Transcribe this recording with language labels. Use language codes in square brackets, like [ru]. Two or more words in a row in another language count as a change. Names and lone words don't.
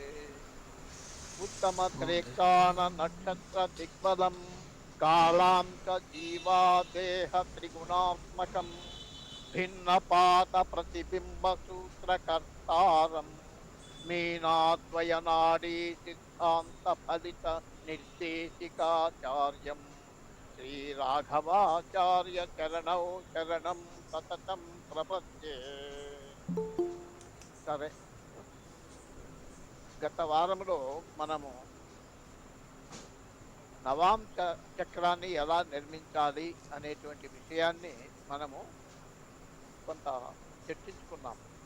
[sa] उत्तम त्रेकान नक्षत्र दिग्बलं कालां च जीवादेह त्रिगुणात्मकं भिन्नपात प्रतिबिंब सूत्रकर्तारं मीनाद्वयनाडी सिद्धांत फलित निर्देशिकाचार्यं श्रीराघवाचार्य चरणौ शरणं सततं प्रपद्ये। [te] సరే, గత వారంలో మనము నవాంశ చక్రాన్ని ఎలా నిర్మించాలి అనేటువంటి విషయాన్ని మనము కొంత చర్చించుకున్నాము.